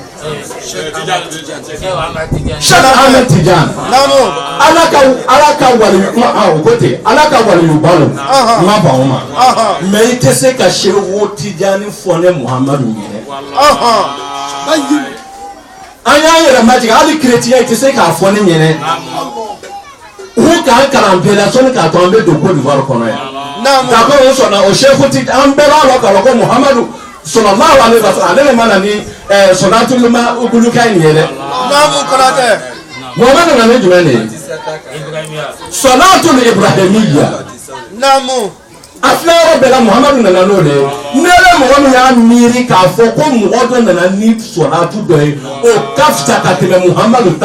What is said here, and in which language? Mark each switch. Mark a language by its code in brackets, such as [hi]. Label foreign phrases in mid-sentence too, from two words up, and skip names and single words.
[bm] Sheikh Ahmed Tidiane ala ka wali kuma o ko ten ala ka wali balo ma ba o ma mais i tɛ se ka Sheikh Tidiane fɔ ne Muhamadu ɲinɛ an y'an yɛrɛ majigin hali chrétien i tɛ se k'a fɔ ne ɲinɛ u k'an kalan bɛɛ la sɔnni k'a to an bɛ don Côte d'Ivoire kɔnɔ yan d'accord o sɔnna o Sheikh Tidiane an bɛɛ b'a lɔ k'a fɔ ko Muhamadu [ar] صلى الله عليه وسلم [bm] ale de mana ni sɔlatul uguluka in ye dɛ Muhamadu nana ni jumɛn de ye sɔlatul ibrahimiya a filɛ yɔrɔ bɛɛ la Muhamadu nana n'o de ye ne yɛrɛ mɔgɔ min y'a miiri k'a fɔ ko mɔgɔ dɔ nana ni sɔlatu dɔ ye o ka fisa ka tɛmɛ Muhamadu ta